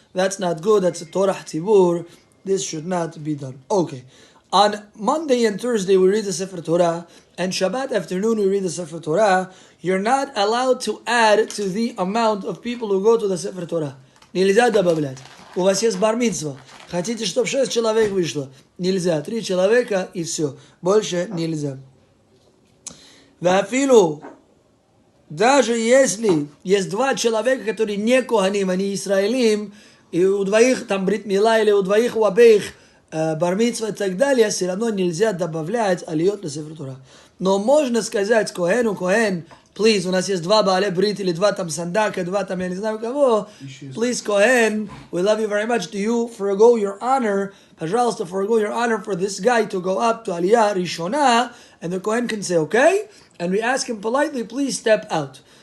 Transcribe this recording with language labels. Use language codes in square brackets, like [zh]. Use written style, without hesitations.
[en] That's not good. That's a Torah tzibur. This should not be done. Okay. On Monday and Thursday, we read the Sefer Torah. And Shabbat afternoon, we read the Sefer Torah. You're not allowed to add to the amount of people who go to the Sefer Torah. [ru] Нельзя добавлять. У вас есть бар мицва. Хотите, чтобы 6 человек вышло? Нельзя. 3 человека и все. Больше нельзя. [he] ואפילו, [ru] даже если есть два человека, которые не коганим, они израилим, и у двоих там брит мила, или у двоих у обеих бар-мицва и так далее, все равно нельзя добавлять алиот на Сефер Тора. Но можно сказать коэну, коэн, [en] please, [ru] у нас есть два баале брит, или два там сандака, два там я не знаю кого, [en] please, коэн, we love you very much, do you forego your honor, [ru] пожалуйста, [en] forego your honor for this guy to go up to aliyah rishona, and the kohen can say, okay, and we ask him politely, please step out.